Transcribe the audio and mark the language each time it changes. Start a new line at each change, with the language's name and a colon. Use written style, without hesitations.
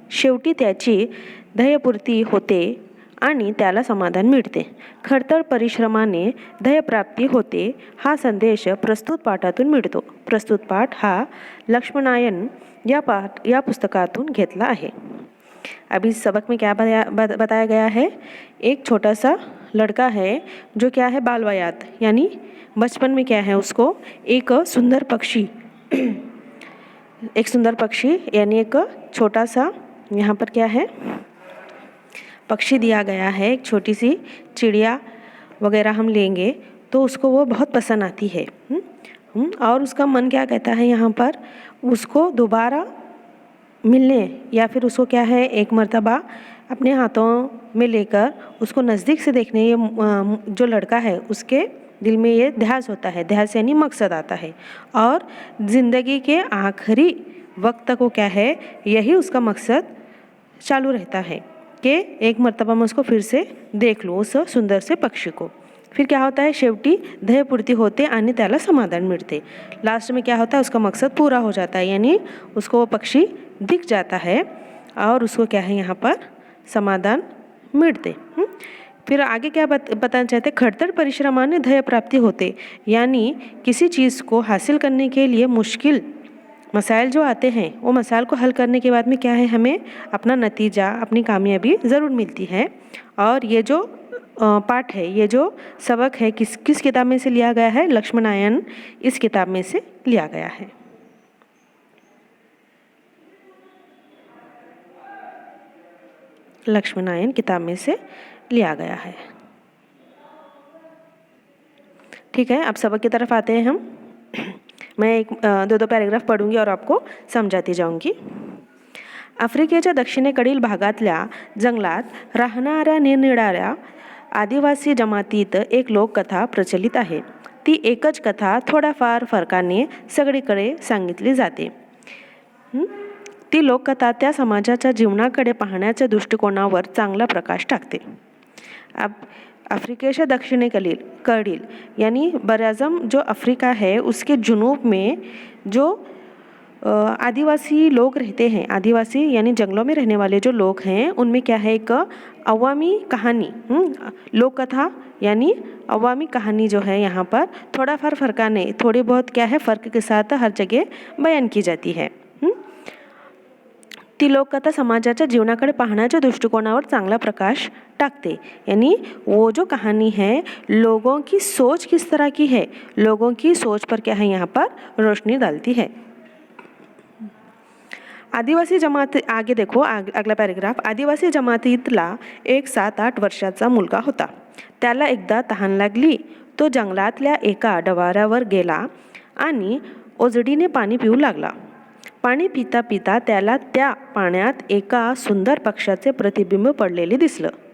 Marathi: शेवटी त्याची ध्येयपूर्ती होते आणि त्याला समाधान मिळते। खडतर परिश्रमाने ध्येयप्राप्ती होते, हा संदेश प्रस्तुत पाठातून मिळतो। प्रस्तुत पाठ हा लक्ष्मणायन या पुस्तकातून घेतला आहे।
Hindi: अभी इस सबक में क्या बताया गया है, एक छोटा सा लड़का है जो क्या है बालवयात यानी बचपन में क्या है उसको एक सुंदर पक्षी यानी एक छोटा सा यहाँ पर क्या है पक्षी दिया गया है, एक छोटी सी चिड़िया वगैरह हम लेंगे तो उसको वो बहुत पसंद आती है। और उसका मन क्या कहता है यहाँ पर उसको दोबारा मिलने या फिर उसको क्या है एक मर्तबा अपने हाथों में लेकर उसको नज़दीक से देखने, ये जो लड़का है उसके दिल में ये ध्यास होता है। ध्यास यानी मकसद आता है और ज़िंदगी के आखिरी वक्त तक वो क्या है यही उसका मकसद चालू रहता है कि एक मर्तबा मैं उसको फिर से देख लूँ, उस सुंदर से पक्षी को। फिर क्या होता है,
Marathi: शेवटी ध्येयपूर्ती होते आणि त्याला समाधान मिळते।
Hindi: लास्ट में क्या होता है, उसका मकसद पूरा हो जाता है यानी उसको वो पक्षी दिख जाता है और उसको क्या है यहाँ पर समाधान मिलते। फिर आगे क्या बताना चाहते,
Marathi: खड़तर परिश्रमाने ध्येय प्राप्ति होते
Hindi: यानी किसी चीज़ को हासिल करने के लिए मुश्किल मसाइल जो आते हैं वो मसाइल को हल करने के बाद में क्या है हमें अपना नतीजा, अपनी कामयाबी ज़रूर मिलती है। और ये जो पाठ है, ये जो सबक है किस किताब में से लिया गया है, लक्ष्मणायन इस किताब में से लिया गया है। लक्ष्मणायन किताब में से लिया गया है। ठीक है, अब सबक की तरफ आते हैं हम। मैं एक दो पैराग्राफ पढ़ूंगी और आपको समझाती जाऊंगी।
Marathi: आफ्रिकेच्या दक्षिणेकडील भागातल्या जंगलात राहणाऱ्या निरनिराळ्या आदिवासी जमातीत एक लोककथा प्रचलित आहे। ती एकच कथा थोड्याफार फरकाने सगळीकडे सांगितली जाते। ती लोककथा त्या समाजाच्या जीवनाकडे पाहण्याच्या दृष्टिकोनावर चांगला प्रकाश टाकते।
Hindi: अब अफ्रीका से दक्षिणेकडील यानी बराज़म जो अफ्रीका है उसके जुनूब में जो आदिवासी लोग रहते हैं, आदिवासी यानी जंगलों में रहने वाले जो लोग हैं, उनमें क्या है एक अवामी कहानी, लोक कथा यानी अवामी कहानी जो है यहाँ पर थोड़ा फरकाने, थोड़ी बहुत क्या है फ़र्क के साथ हर जगह बयान की जाती है।
Marathi: ती लोककथा समाजाच्या जीवनाकडे पाहण्याच्या दृष्टिकोनावर चांगला प्रकाश टाकते
Hindi: यानी वो जो कहानी है लोगों की सोच किस तरह की है, लोगों की सोच पर क्या है यहाँ पर रोशनी डालती है। आदिवासी जमात, आगे देखो अगला पैराग्राफ।
Marathi: आदिवासी जमातीतला एक 7-8 वर्षाचा मुलगा होता। त्याला एकदा तहान लागली, तो जंगलातल्या एका डवाऱ्यावर गेला आणि ओजडीने पाणी पिऊ लागला। पाणी पिता पिता त्याला त्या पाण्यात एका सुंदर पक्षाचे प्रतिबिंब पडलेले दिसलं।